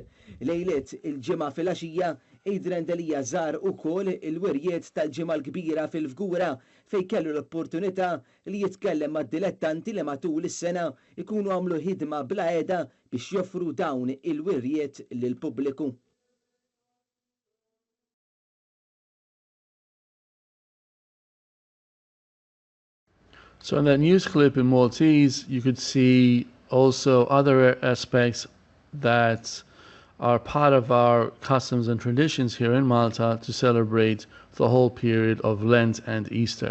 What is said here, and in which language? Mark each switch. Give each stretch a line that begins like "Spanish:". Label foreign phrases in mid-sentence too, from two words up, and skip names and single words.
Maltese: Lejlet il-ġimgħa fil-għaxija Jidrandelija żar ukoll il-wirjiet tal-ġimgħa l-kbira fil-Fgura fejn kellu l-opportunità li jitkellem mad-dilettanti li matul is-sena ikunu għamlu ħidma bla qiegħda biex joffru dawn il-wirjiet lill-pubbliku.
English: So in that news clip in Maltese, you could see also other aspects that are part of our customs and traditions here in Malta to celebrate the whole period of Lent and Easter.